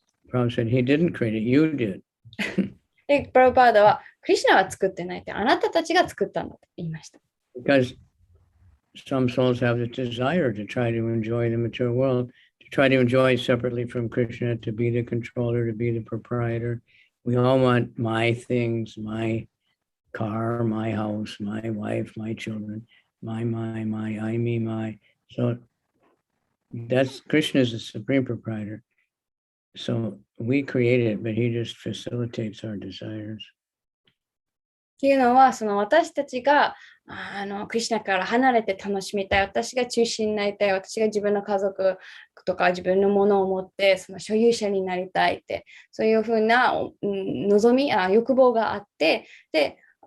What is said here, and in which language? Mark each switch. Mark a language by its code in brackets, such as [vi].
[en] Prabhupada said, he didn't create it, you did. [ja] で、パルパーダはクリシュナは作ってないってあなたたちが作ったんだと言いました。 [en] Because some souls have the desire to try to enjoy the material world, to try to enjoy separately from Krishna, to be the controller, to be the proprietor. We all want my things, my car, my house, my wife, my children, my, I, me, my. So that's Krishna is the supreme proprietor. So we create it, but he just facilitates our desires. [ja] っていうのは、その私たちがクリシュナから離れて楽しみたい、私が中心になりたい、私が自分の家族とか自分のものを持ってその所有者になりたいって、そういうふうな望み、欲望があって、で、